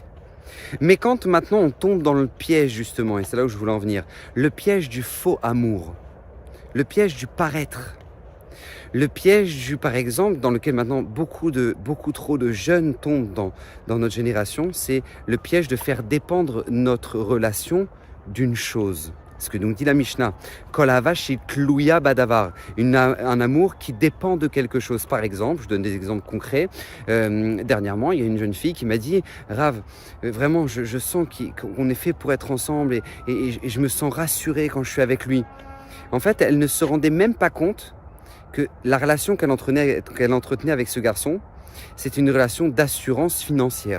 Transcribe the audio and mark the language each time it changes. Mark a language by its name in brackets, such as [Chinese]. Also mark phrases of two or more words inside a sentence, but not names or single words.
[French] Mais quand maintenant on tombe dans le piège justement, et c'est là où je voulais en venir, le piège du faux amour, le piège du paraître, le piège du, par exemple, dans lequel maintenant beaucoup trop de jeunes tombent dans notre génération, c'est le piège de faire dépendre notre relation d'une chose. Ce que nous dit la Mishnah, [Hebrew] כל אהבה תלויה בדבר, [French] un amour qui dépend de quelque chose. Par exemple, je donne des exemples concrets. Dernièrement, il y a une jeune fille qui m'a dit, Rav, vraiment, je sens qu'on est fait pour être ensemble et je me sens rassurée quand je suis avec lui. En fait, elle ne se rendait même pas compte que la relation qu'elle entretenait avec ce garçon, c'est une relation d'assurance financière.